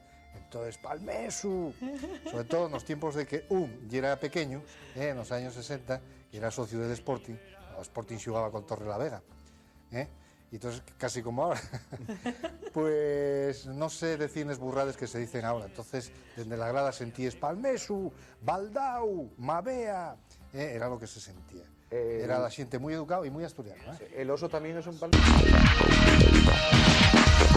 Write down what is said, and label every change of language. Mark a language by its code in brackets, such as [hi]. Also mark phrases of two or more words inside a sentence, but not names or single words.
[es] Entonces, palmesu, sobre todo en los tiempos de que ya era pequeño, en los años 60, y era socio del Sporting, el Sporting jugaba con Torrelavega, y entonces casi como ahora, pues no sé decirles burrades que se dicen ahora, entonces desde la grada sentíes palmesu, baldau, mavea, era lo que se sentía. Era la gente muy educado y muy asturiano. El oso también es un palmesu.